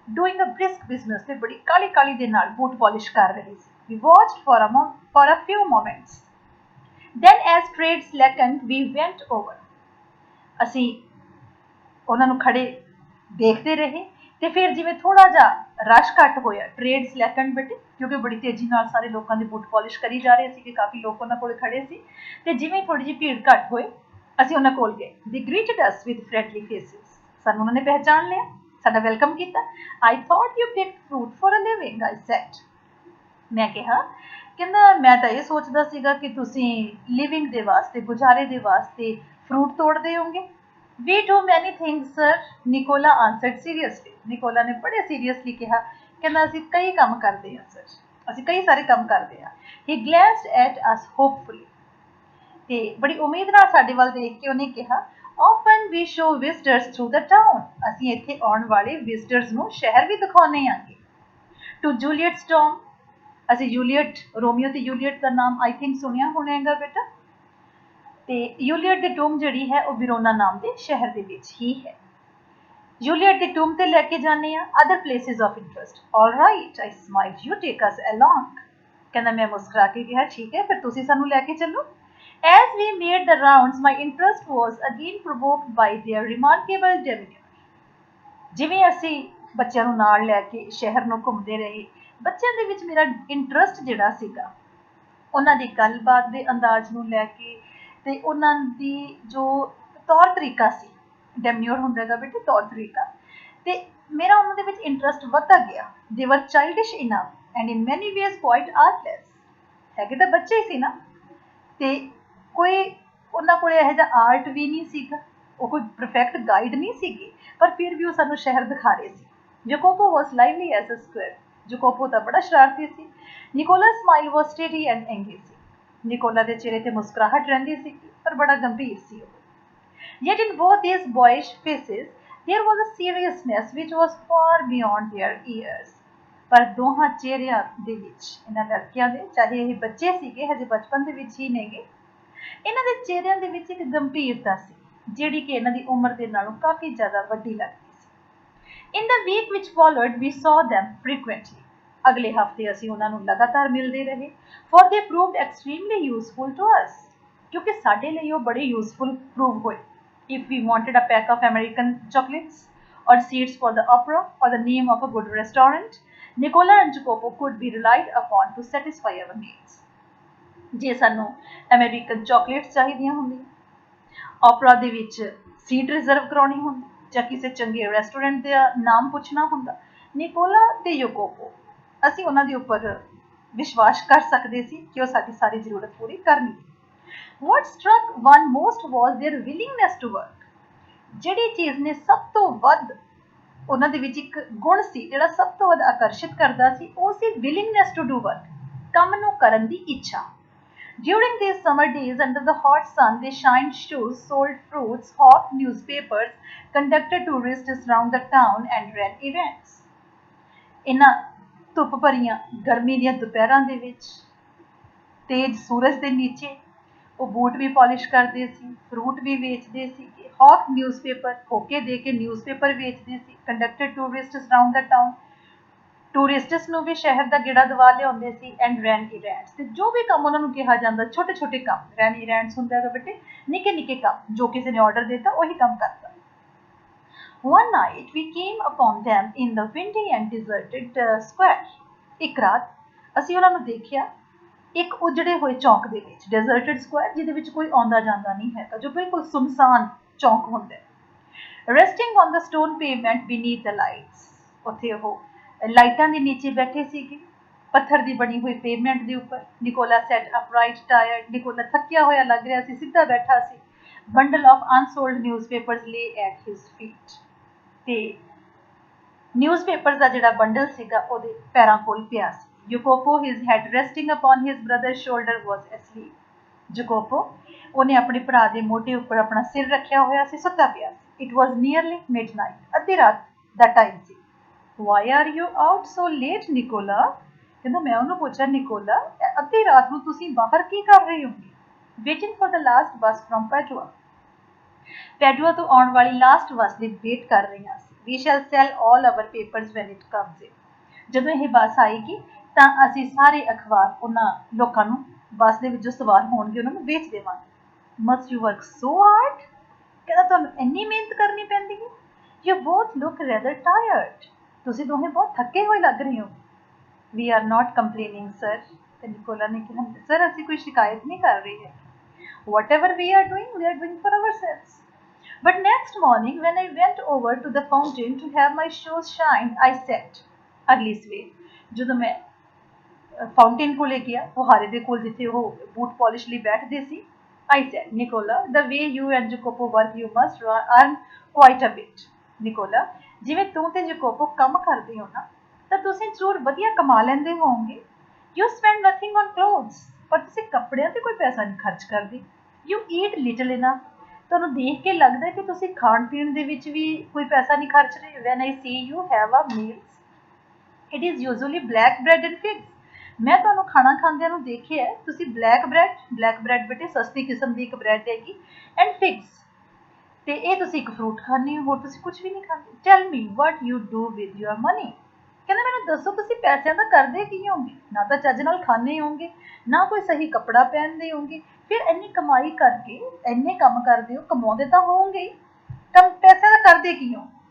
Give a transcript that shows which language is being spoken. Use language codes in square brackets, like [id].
[en] doing a brisk business [pa] ਤੇ ਬੜੀ ਕਾਲੀ ਕਾਲੀ ਦੇ ਨਾਲ ਬੂਟ ਪਾਲਿਸ਼ ਕਰ ਰਹੀ ਸੀ। [en] We watched for a few moments. Then as trade slackened, we went over. [pa] ਅਸੀਂ ਉਹਨਾਂ ਨੂੰ ਖੜੇ ਦੇਖਦੇ ਰਹੇ ਤੇ ਫਿਰ ਜਿਵੇਂ ਥੋੜਾ ਜਿਹਾ ਰਸ਼ ਘੱਟ ਹੋਇਆ, ਟ੍ਰੇਡ ਸਲੈਕਨ ਬੇਟੇ, ਕਿਉਂਕਿ ਬੜੀ ਤੇਜ਼ੀ ਨਾਲ ਸਾਰੇ ਲੋਕਾਂ ਦੇ ਬੂਟ ਪਾਲਿਸ਼ ਕਰੀ ਜਾ ਰਹੇ ਸੀ ਕਿ ਕਾਫੀ ਲੋਕ ਉਹਨਾਂ ਕੋਲ ਖੜੇ ਸੀ ਤੇ ਜਿਵੇਂ ਥੋੜੀ ਜਿਹੀ ਭੀੜ ਘੱਟ ਹੋਏ ਅਸੀਂ ਉਹਨਾਂ ਕੋਲ ਗਏ। [en] They greeted us with friendly faces. [pa] ਸਾਨੂੰ ਉਹਨਾਂ ਨੇ ਪਹਿਚਾਣ ਲਿਆ, ਸਾਡਾ ਵੈਲਕਮ ਕੀਤਾ। [en] I thought you picked fruit for a living, I said. [pa] ਮੈਂ ਕਿਹਾ, ਕਹਿੰਦਾ ਮੈਂ ਤਾਂ ਇਹ ਸੋਚਦਾ ਸੀਗਾ ਕਿ ਤੁਸੀਂ ਲਿਵਿੰਗ ਦੇ ਵਾਸਤੇ, ਗੁਜ਼ਾਰੇ ਦੇ ਵਾਸਤੇ ਫਰੂਟ ਤੋੜਦੇ ਹੋਗੇ। [en] We do many things, sir, Nicola answered seriously. [pa] Nicola ਨੇ ਬੜੇ ਸੀਰੀਅਸਲੀ ਕਿਹਾ, ਕਹਿੰਦਾ ਅਸੀਂ ਕਈ ਕੰਮ ਕਰਦੇ ਹਾਂ ਸਰ, ਅਸੀਂ ਕਈ ਸਾਰੇ ਕੰਮ ਕਰਦੇ ਹਾਂ। [en] He glanced at us hopefully. [pa] ਤੇ ਬੜੀ ਉਮੀਦ ਨਾਲ ਸਾਡੇ ਵੱਲ ਦੇਖ ਕੇ ਉਹਨੇ ਕਿਹਾ, [en] often we show visitors through the town. [pa] ਅਸੀਂ ਇੱਥੇ ਆਉਣ ਵਾਲੇ ਵਿਜ਼ਟਰਸ ਨੂੰ ਸ਼ਹਿਰ ਵੀ ਦਿਖਾਉਂਦੇ ਆਂਗੇ। [en] To Juliet's tomb. [pa] ਅਸੀਂ ਜੂਲੀਅਟ, ਰੋਮੀਓ ਤੇ ਜੂਲੀਅਟ ਦਾ ਨਾਮ [en] I think [pa] ਸੁਣਿਆ ਹੋਣਾਗਾ ਬੇਟਾ। ਤੇ ਜੂਲੀਅਟ ਦੀ ਟੂਮ ਜਿਹੜੀ ਹੈ ਉਹ ਵਿਰੋਨਾ ਨਾਮ ਦੇ ਸ਼ਹਿਰ ਦੇ ਵਿੱਚ ਹੀ ਹੈ। ਜੂਲੀਅਟ ਦੀ ਟੂਮ ਤੇ ਲੈ ਕੇ ਜਾਂਦੇ ਆ। [en] Other places of interest. All right, I smiled, you take us along. [pa] ਕਹਿੰਦਾ ਮੈਂ ਮੁਸਕਰਾ ਕੇ ਕਿਹਾ ਠੀਕ ਹੈ, ਫਿਰ ਤੁਸੀਂ ਸਾਨੂੰ ਲੈ ਕੇ ਚੱਲੋ। [en] As we made the rounds, my interest was again provoked by their remarkable demeanor. [pa] ਜਿਵੇਂ ਅਸੀਂ ਬੱਚਿਆਂ ਨੂੰ ਨਾਲ ਲੈ ਕੇ ਸ਼ਹਿਰ ਨੂੰ ਘੁੰਮਦੇ ਰਹੇ, ਬੱਚਿਆਂ ਦੇ ਵਿੱਚ ਮੇਰਾ ਇੰਟਰਸਟ ਜਿਹੜਾ ਸੀਗਾ ਉਹਨਾਂ ਦੀ ਗੱਲਬਾਤ ਦੇ ਅੰਦਾਜ਼ ਨੂੰ ਲੈ ਕੇ ਤੇ ਉਹਨਾਂ ਦੀ ਜੋ ਤੌਰ ਤਰੀਕਾ ਸੀ, ਡੈਮਿਓਰ ਹੁੰਦਾ ਹੈਗਾ ਬੇਟੇ ਤੌਰ ਤਰੀਕਾ, ਤੇ ਮੇਰਾ ਉਹਨਾਂ ਦੇ ਵਿੱਚ ਇੰਟਰਸਟ ਵੱਧਦਾ ਗਿਆ। [en] They were childish enough and in many ways quite artless. [pa] ਹੈਗੇ ਤਾਂ ਬੱਚੇ ਹੀ ਸੀ ਨਾ, ਤੇ ਕੋਈ ਉਹਨਾਂ ਕੋਲ ਇਹੋ ਜਿਹਾ ਆਰਟ ਵੀ ਨਹੀਂ ਸੀਗਾ, ਉਹ ਕੋਈ ਪਰਫੈਕਟ ਗਾਈਡ ਨਹੀਂ ਸੀਗੇ, ਪਰ ਫਿਰ ਵੀ ਉਹ ਸਾਨੂੰ ਸ਼ਹਿਰ ਦਿਖਾ ਰਹੇ ਸੀ। [en] Jacopo was lively as a squire. [pa] ਜਕੋਪੋ ਤਾਂ ਬੜਾ ਸ਼ਰਾਰਤੀ ਸੀ। Nikola [en] smile was steady and angry [pa] ਸੀ। Nikola ਦੇ ਚਿਹਰੇ ਤੇ ਮੁਸਕਰਾਹਟ ਰਹਿੰਦੀ ਸੀ ਪਰ ਬੜਾ ਗੰਭੀਰ ਸੀ ਉਹ। [en] Yet in both these boyish faces there was a seriousness which was far beyond their years. [pa] ਪਰ ਦੋਹਾਂ ਚਿਹਰਿਆਂ ਦੇ ਵਿੱਚ, ਇਹਨਾਂ ਲੜਕਿਆਂ ਦੇ, ਚਾਹੇ ਇਹ ਬੱਚੇ ਸੀਗੇ ਹਜੇ ਬਚਪਨ ਦੇ ਵਿੱਚ ਹੀ ਨੇਗੇ, ਇਹਨਾਂ ਦੇ ਚਿਹਰਿਆਂ ਦੇ ਵਿੱਚ ਇੱਕ ਗੰਭੀਰਤਾ ਸੀ ਜਿਹੜੀ ਕਿ ਇਹਨਾਂ ਦੀ ਉਮਰ ਦੇ ਨਾਲੋਂ ਕਾਫੀ ਜ਼ਿਆਦਾ ਵੱਡੀ ਲੱਗਦੀ ਸੀ। [en] In the week which followed we saw them frequently. [pa] ਅਗਲੇ ਹਫਤੇ ਅਸੀਂ ਉਹਨਾਂ ਨੂੰ ਲਗਾਤਾਰ ਮਿਲਦੇ ਰਹੇ। [en] For they proved extremely useful to us. [pa] ਕਿਉਂਕਿ ਸਾਡੇ ਲਈ ਉਹ ਬੜੇ ਯੂਜ਼ਫੁਲ ਪ੍ਰੂਵ ਹੋਏ। [en] If we wanted a pack of American chocolates or seats for the opera or the name of a good restaurant, Nicola and Jacopo could be relied upon to satisfy our needs. [pa] ਜੇ ਸਾਨੂੰ American chocolates ਚਾਹੀਦੀਆਂ ਹੁੰਦੀਆਂ, ਓਪਰਾ ਦੇ ਵਿੱਚ seat reserve ਕਰਾਉਣੀ ਹੁੰਦੀ, ਜਾਂ ਕਿਸੇ ਚੰਗੇ ਰੈਸਟੋਰੈਂਟ ਦਾ ਨਾਮ ਪੁੱਛਣਾ ਹੁੰਦਾ, ਨਿਕੋਲਾ ਤੇ ਯੋਕੋਪੋ, ਅਸੀਂ ਉਹਨਾਂ ਦੇ ਉੱਪਰ ਵਿਸ਼ਵਾਸ ਕਰ ਸਕਦੇ ਸੀ ਕਿ ਉਹ ਸਾਡੀ ਸਾਰੀ ਜ਼ਰੂਰਤ ਪੂਰੀ ਕਰਨਗੇ। [en] What struck one most was their willingness to work. [pa] ਜਿਹੜੀ ਚੀਜ਼ ਨੇ ਸਭ ਤੋਂ ਵੱਧ ਉਹਨਾਂ ਦੇ ਵਿੱਚ ਇੱਕ ਗੁਣ ਸੀ ਜਿਹੜਾ ਸਭ ਤੋਂ ਵੱਧ ਆਕਰਸ਼ਿਤ ਕਰਦਾ ਸੀ, ਉਹ ਸੀ [en] willingness to do work, [pa] ਕੰਮ ਨੂੰ ਕਰਨ ਦੀ ਇੱਛਾ। [en] During these summer days under the hot sun, they shined shoes, sold fruits, hawked newspapers, conducted tourists around the town and ran events. [pa] ਇਹਨਾਂ ਧੁੱਪ ਭਰੀਆਂ ਗਰਮੀ ਦੀਆਂ ਦੁਪਹਿਰਾਂ ਦੇ ਵਿੱਚ, ਤੇਜ਼ ਸੂਰਜ ਦੇ ਨੀਚੇ ਉਹ ਬੂਟ ਵੀ ਪਾਲਿਸ਼ ਕਰਦੇ ਸੀ, ਫਰੂਟ ਵੀ ਵੇਚਦੇ ਸੀਗੇ, ਹੌਕ ਨਿਊਜ਼ਪੇਪਰ, ਹੋਕੇ ਦੇ ਕੇ ਨਿਊਜ਼ਪੇਪਰ ਵੇਚਦੇ ਸੀ, [en] conducted tourists around the town, [pa] ਟੂਰਿਸਟਸ ਨੂੰ ਵੀ ਸ਼ਹਿਰ ਦਾ ਗੇੜਾ ਦਵਾ ਲਿਆਉਂਦੇ ਸੀ, [en] and ran events, [pa] ਤੇ ਜੋ ਵੀ ਕੰਮ ਉਹਨਾਂ ਨੂੰ ਕਿਹਾ ਜਾਂਦਾ, ਛੋਟੇ ਛੋਟੇ ਕੰਮ, ਰੈਨ ਇਵੈਂਟਸ ਹੁੰਦਾ ਹੈਗਾ ਬੇਟੇ, ਨਿੱਕੇ ਨਿੱਕੇ ਕੰਮ ਜੋ ਕਿਸੇ ਨੇ ਆਰਡਰ ਦਿੱਤਾ ਉਹੀ ਕੰਮ ਕਰਦਾ। [en] One night we came upon them in the windy and deserted square. [pa] ਇੱਕ ਰਾਤ ਅਸੀਂ ਉਹਨਾਂ ਨੂੰ ਦੇਖਿਆ ਇੱਕ ਉਜੜੇ ਹੋਏ ਚੌਂਕ ਦੇ ਵਿੱਚ, ਡੈਜ਼ਰਟਡ ਸਕੁਆਇਰ, ਜਿਹਦੇ ਵਿੱਚ ਕੋਈ ਆਉਂਦਾ ਜਾਂਦਾ ਨਹੀਂ ਹੈਗਾ, ਜੋ ਬਿਲਕੁਲ ਸੁਨਸਾਨ ਚੌਂਕ ਹੁੰਦਾ ਹੈ। [en] Resting on the stone pavement beneath the lights. [pa] ਉੱਥੇ ਉਹ ਲਾਈਟਾਂ ਦੇ ਨੀਚੇ ਬੈਠੇ ਸੀਗੇ, ਪੱਥਰ ਦੀ ਬਣੀ ਹੋਈ ਪੇਵਮੈਂਟ ਦੇ ਉੱਪਰ। Nikola [en] Sat upright tired. [pa] ਨਿਕੋਲਾ ਥੱਕਿਆ ਹੋਇਆ ਲੱਗ ਰਿਹਾ ਸੀ, ਸਿੱਧਾ ਬੈਠਾ ਸੀ। [en] Bundle of unsold newspapers lay at his feet. [pa] ਤੇ ਨਿਊਜ਼ਪੇਪਰ ਦਾ ਜਿਹੜਾ ਬੰਡਲ ਸੀਗਾ ਉਹਦੇ ਪੈਰਾਂ ਕੋਲ ਪਿਆ ਸੀ। [en] Jacopo, his head resting upon his brother's shoulder, was asleep. [pa] Jacopo, ਉਹਨੇ ਆਪਣੇ ਭਰਾ ਦੇ ਮੋਢੇ ਉੱਪਰ ਆਪਣਾ ਸਿਰ ਰੱਖਿਆ ਹੋਇਆ ਸੀ, ਸੁੱਤਾ ਪਿਆ ਸੀ। [en] It was nearly midnight. [pa] ਅੱਧੀ ਰਾਤ ਦਾ time ਸੀ। [en] Why are you out so late, Nicola? [pa] ਕਹਿੰਦਾ ਮੈਂ ਉਹਨੂੰ ਪੁੱਛਿਆ, ਨਿਕੋਲਾ ਅੱਧੀ ਰਾਤ ਨੂੰ ਤੁਸੀਂ ਬਾਹਰ ਕੀ ਕਰ ਰਹੇ ਹੋਗੇ? [en] Waiting for the last bus from Padua. [pa] ਪੈਡੂਆ ਤੋਂ ਆਉਣ ਵਾਲੀ ਲਾਸਟ ਬੱਸ ਦੀ ਵੇਟ ਕਰ ਰਹੀਆਂ ਸੀ। [en] We shall sell all our papers when it comes in. [pa] ਜਦੋਂ ਇਹ ਬੱਸ ਆਏਗੀ ਤਾਂ ਅਸੀਂ ਸਾਰੇ ਅਖਬਾਰ ਉਹਨਾਂ ਲੋਕਾਂ ਨੂੰ ਬੱਸ ਦੇ ਵਿੱਚ ਜੋ ਸਵਾਰ ਹੋਣਗੇ ਉਹਨਾਂ ਨੂੰ ਵੇਚ ਦੇਵਾਂਗੇ। [en] Must you work so hard? [pa] ਕਹਿੰਦਾ ਤੁਹਾਨੂੰ ਇੰਨੀ ਮਿਹਨਤ ਕਰਨੀ ਪੈਂਦੀ ਹੈ। [en] You both look rather tired. [pa] ਤੁਸੀਂ ਦੋਵੇਂ ਬਹੁਤ ਥੱਕੇ ਹੋਏ ਲੱਗ ਰਹੇ ਹੋ। [en] We are not complaining, sir. [pa] ਤੇ ਨਿਕੋਲਾ ਨੇ ਕਿਹਾ, ਸਰ ਅਸੀਂ ਕੋਈ ਸ਼ਿਕਾਇਤ ਨਹੀਂ ਕਰ ਰਹੇ ਹੈ। [en] Whatever we are doing for ourselves. But next morning, when I went over to the fountain to have my shoes shined, I said, [pa] ਅਗਲੀ ਸਵੇਰ ਜਦੋਂ ਮੈਂ ਫਾਊਂਟੇਨ ਕੋਲੇ ਗਿਆ, ਫੁਹਾਰੇ ਦੇ ਕੋਲ ਜਿੱਥੇ ਉਹ ਬੂਟ ਪਾਲਿਸ਼ ਲਈ ਬੈਠਦੇ ਸੀ, [en] I said, Nicola, the way you and Jacopo work, you must earn quite a bit. [pa] Nicola, ਜਿਵੇਂ ਤੂੰ ਤੇ ਜਕੋਪੋ ਕੰਮ ਕਰਦੇ ਹੋ ਨਾ, ਤਾਂ ਤੁਸੀਂ ਜ਼ਰੂਰ ਵਧੀਆ ਕਮਾ ਲੈਂਦੇ ਹੋਵੋਗੇ। [en] You spend nothing on clothes, [pa] ਪਰ ਤੁਸੀਂ ਕੱਪੜਿਆਂ ਤੇ ਕੋਈ ਪੈਸਾ ਨਹੀਂ ਖਰਚ ਕਰਦੇ। [en] You eat little enough. [pa] ਤੁਹਾਨੂੰ ਦੇਖ ਕੇ ਲੱਗਦਾ ਕਿ ਤੁਸੀਂ ਖਾਣ ਪੀਣ ਦੇ ਵਿੱਚ ਵੀ ਕੋਈ ਪੈਸਾ ਨਹੀਂ ਖਰਚ ਰਹੇ। [en] When I see you have a meals, it is usually black bread and figs. [pa] ਮੈਂ ਤੁਹਾਨੂੰ ਖਾਣਾ ਖਾਂਦਿਆਂ ਨੂੰ ਦੇਖਿਆ ਹੈ, ਤੁਸੀਂ ਬਲੈਕ ਬ੍ਰੈਡ ਬੇਟੇ ਸਸਤੀ ਕਿਸਮ ਦੀ ਇੱਕ ਬ੍ਰੈਡ ਹੈਗੀ, ਐਂਡ ਫਿਗਸ, ਤੇ ਇਹ ਤੁਸੀਂ ਇੱਕ ਫਰੂਟ ਖਾਂਦੇ ਹੋ, ਹੋਰ ਤੁਸੀਂ ਕੁਝ ਵੀ ਨਹੀਂ ਖਾਂਦੇ। [en] Tell me what you do with your money. [pa] ਕਹਿੰਦਾ ਮੈਨੂੰ ਦੱਸੋ ਤੁਸੀਂ ਪੈਸਿਆਂ ਦਾ ਕਰਦੇ ਕੀ ਹੋਗੇ? ਨਾ ਤਾਂ ਚੱਜ ਨਾਲ ਖਾਂਦੇ ਹੋਗੇ, ਨਾ ਕੋਈ ਸਹੀ ਕੱਪੜਾ ਪਹਿਨਦੇ ਹੋਗੇ, ਫਿਰ ਇੰਨੀ ਕਮਾਈ ਕਰਕੇ ਇੰਨੇ ਕੰਮ ਕਰਦੇ ਹੋ, ਕਮਾਉਂਦੇ ਤਾਂ ਹੋਵੋਗੇ ਹੀ, ਪੈਸਿਆਂ ਦਾ ਕਰਦੇ ਕੀ ਹੋ?